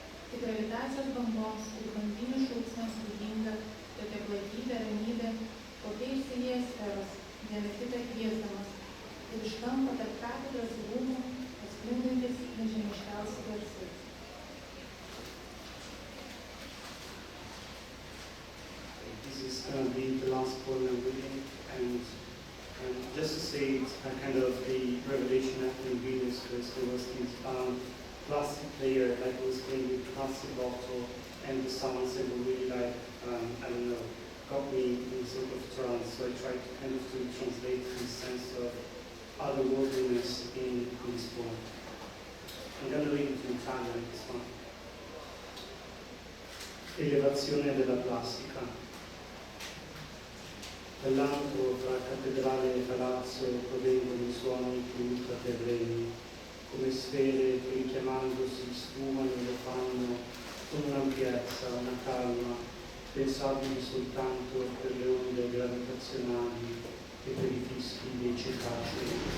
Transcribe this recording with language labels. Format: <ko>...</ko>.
<lt>Tik gravitacijos bangoms ir banginių šūksniams būdinga tokia platybė, ramybė, kokia išsilieja sferos, viena kitą kviesdamas. Ir iš kampo tarp katedros ir rūmų atsklindantis nežemiškiausi garsai.</lt> <en>This is going to be the last poem I'm reading, and just to say it's a kind of a revelation after in Vilnius, because there was this plastic player that was playing with plastic bottle, and the sounds that were really like, I don't know, got me in sort of trance. So I tried to kind of to translate this sense of otherworldliness in this poem. I'm going to read it in Italian, this one.</en> <it>Elevazione della plastica. Dall'alto tra cattedrale e palazzo provengono i suoni più ultraterreni, come sfere che richiamandosi sfumano e lo fanno con un'ampiezza, una calma, pensabili soltanto per le onde gravitazionali e per i fischi dei cetacei.</it>